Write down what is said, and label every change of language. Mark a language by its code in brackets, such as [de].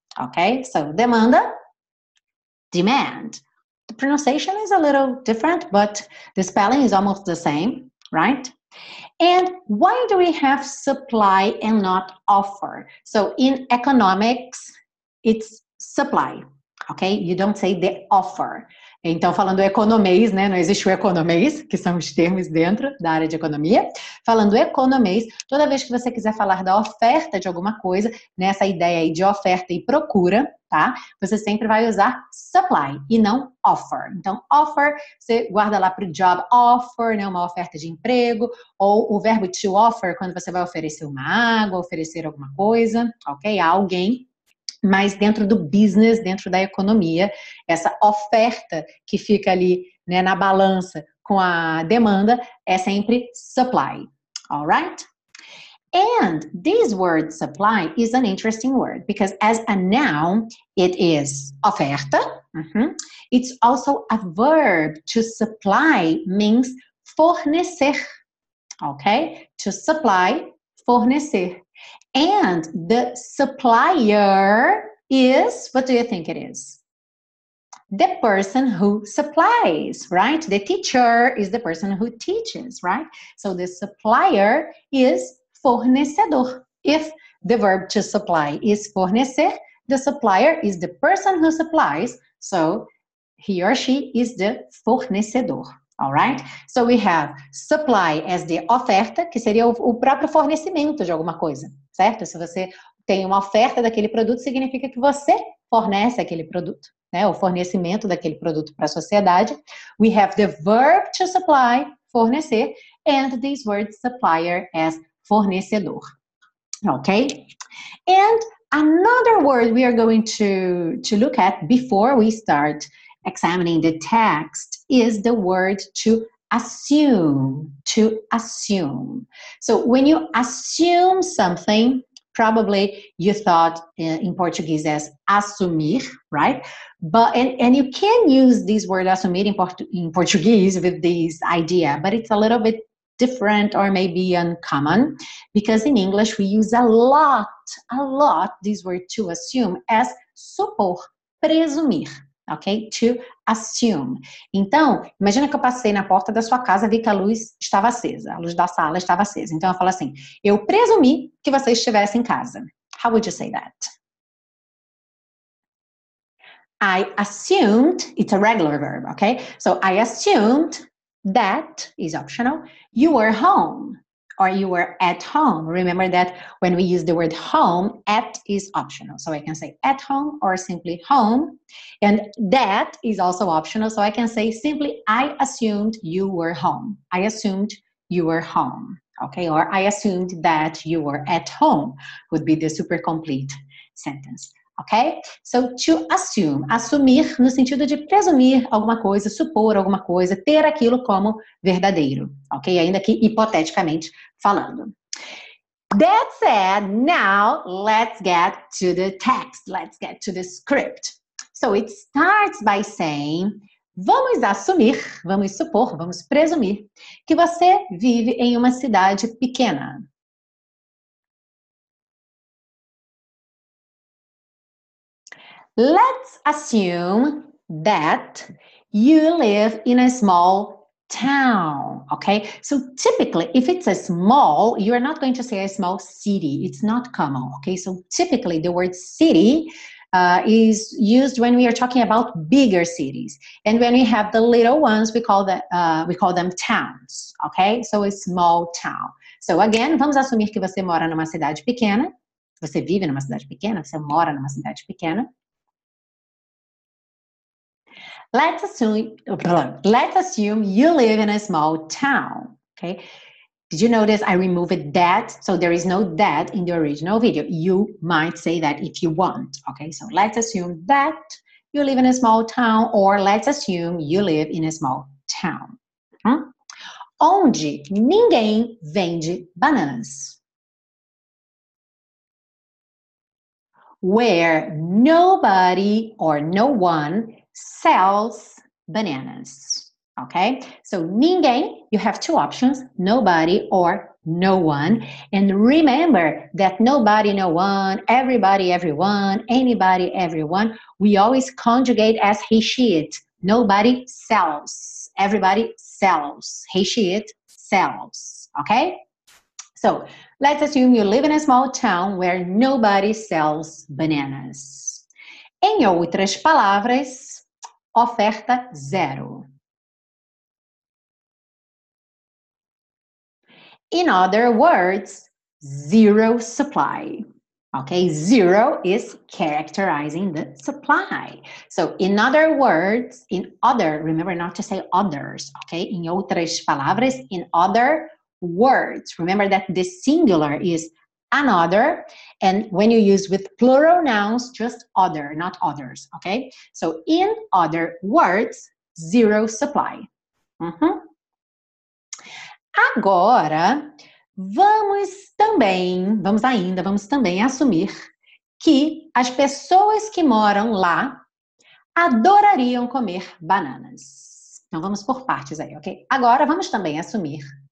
[en] Okay, so demanda, demand. The pronunciation is a little different, but the spelling is almost the same, right? And why do we have supply and not offer? So in economics, it's supply, ok? You don't say the offer. [pt] Então, falando economês, né? Não existe o economês, que são os termos dentro da área de economia. Falando economês, toda vez que você quiser falar da oferta de alguma coisa, nessa ideia aí de oferta e procura, tá? Você sempre vai usar supply e não offer. Então, offer, você guarda lá para o job offer, né? Uma oferta de emprego, ou o verbo to offer, quando você vai oferecer uma água, oferecer alguma coisa, ok? A alguém. Mas dentro do business, dentro da economia, essa oferta que fica ali, né, na balança com a demanda é sempre supply, [en] all right? And this word supply is an interesting word because as a noun, it is oferta. It's also a verb. To supply means fornecer, okay? To supply, fornecer. And the supplier is, what do you think it is? The person who supplies, right? The teacher is the person who teaches, right? So the supplier is fornecedor. If the verb to supply is fornecer, the supplier is the person who supplies. So he or she is the fornecedor. All right? So we have supply as the [pt] oferta, que seria o próprio fornecimento de alguma coisa, certo? Se você tem uma oferta daquele produto, significa que você fornece aquele produto, né? O fornecimento daquele produto para a sociedade. [en] We have the verb to supply, fornecer, and this word supplier as fornecedor. Okay? And another word we are going to look at before we start examining the text is the word to assume. To assume. So when you assume something, probably you thought in Portuguese as assumir, right? But and you can use this word assumir in Portuguese with this idea, but it's a little bit different or maybe uncommon, because in English we use a lot this word to assume as supor, presumir, ok? To assume. [pt] Então, imagina que eu passei na porta da sua casa, vi que a luz estava acesa, a luz da sala estava acesa. Então eu falo assim, eu presumi que você estivesse em casa. [en] How would you say that? I assumed, it's a regular verb, okay? So I assumed that is optional. You were home or you were at home. Remember that when we use the word home, at is optional. So I can say at home or simply home. And that is also optional. So I can say simply, I assumed you were home. I assumed you were home. Okay, or I assumed that you were at home would be the super complete sentence. Ok? So, to assume, [pt] assumir no sentido de presumir alguma coisa, supor alguma coisa, ter aquilo como verdadeiro, ok? Ainda que hipoteticamente falando. [en] That said, now let's get to the text, let's get to the script. So, it starts by saying, [pt] vamos assumir, vamos supor, vamos presumir que você vive em uma cidade pequena. [en] Let's assume that you live in a small town, okay? So typically, if it's a small, you're not going to say a small city. It's not common, okay? So typically, the word city is used when we are talking about bigger cities. And when we have the little ones, we call them towns, okay? So a small town. [pt] So again, vamos assumir que você mora numa cidade pequena. Você vive numa cidade pequena, você mora numa cidade pequena. [en] Let's assume you live in a small town, okay? Did you notice I removed that? So there is no that in the original video. You might say that if you want, okay? So let's assume that you live in a small town, or let's assume you live in a small town. [pt] Onde ninguém vende bananas. [en] Where nobody or no one sells bananas, okay? So ninguém, you have two options, nobody or no one. And remember that nobody, no one, everybody, everyone, anybody, everyone, we always conjugate as he, she, it. Nobody sells, everybody sells. He, she, it sells, okay? So let's assume you live in a small town where nobody sells bananas. [pt] Em outras palavras, oferta zero. [en] In other words, zero supply. Okay, zero is characterizing the supply. So in other words, remember not to say others, okay? [pt] Em outras palavras, [en] in other words. Remember that the singular is another, and when you use with plural nouns, just other, not others, okay? So in other words, zero supply. [pt] Agora, vamos também assumir que as pessoas que moram lá adorariam comer bananas. Então vamos por partes aí, ok? Agora vamos também assumir.